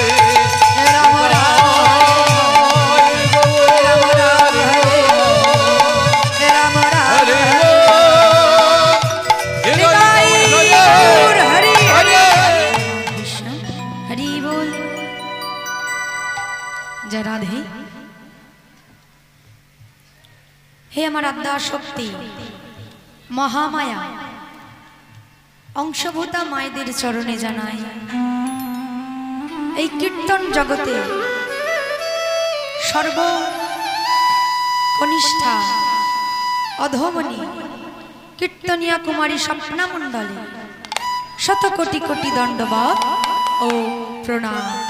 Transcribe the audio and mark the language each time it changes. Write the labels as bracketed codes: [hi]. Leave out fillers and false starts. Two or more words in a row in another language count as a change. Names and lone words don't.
[bn] Ram Ram Ram Ram Ram Ram হরে হরি হরি কৃষ্ণ হরি বোল জয় রাধে হে আমার আদ্যা শক্তি মহামায়া অংশভূতা মায়েদের চরণে জানাই এই কীর্তন জগতে সর্বকনিষ্ঠা অধমনী কীর্তনিয়া কুমারী স্বপ্না মণ্ডলে শত কোটি কোটি দণ্ডবত ও প্রণাম।